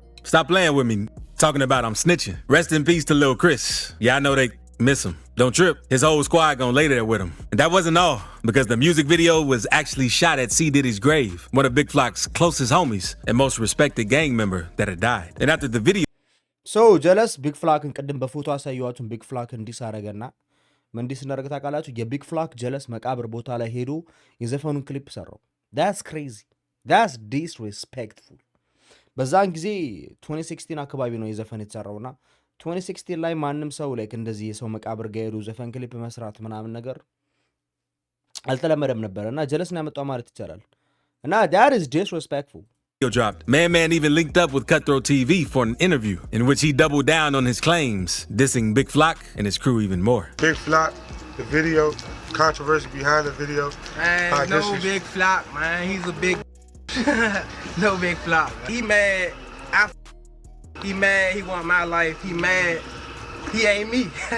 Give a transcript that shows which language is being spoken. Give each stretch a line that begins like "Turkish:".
English: Stop playing with me, talking about I'm snitching. Rest in peace to Lil Chris. Yeah, I know they miss him. Don't trip, his whole squad gonna lay there with him." And that wasn't all, because the music video was actually shot at C. Diddy's grave, one of Big Flock's closest homies and most respected gang member that had died. And after the video...
Amharic: So, jealous, Big Flockን ቅድም በፎቶ አሳየዋችሁን Big Flock እንዲስ አረገና ምን እንዲስ እንዳረገ ታውቃላችሁ? የቢግ ፍላክ ጀለስ መቃብር ቦታ ላይ ሄዶ የዘፈኑን ክሊፕ ሰራው።
English: That's crazy. That's disrespectful.
Amharic: በዛን ጊዜ 2016 አካባቢ ነው የዘፈን የተሰራውና 2016 ላይ ማንም ሰው ላይክ እንደዚህ የሰው መቃብር ጋር ሄዶ ዘፈን ክሊፕ መስራት ምናምን ነገር አልተለመደም ነበርና ጀለስ ነው ያመጣው ማለት ይቻላል። እና
English: that is disrespectful. Dropped. Man even linked up with Cutthroat TV for an interview in which he doubled down on his claims, dissing Big Flock and his crew even more. Big Flock, the video, controversy behind the video. Man, no big flop, man. He's a big, no big flop. He mad. He mad. He want my life. He mad. He ain't me.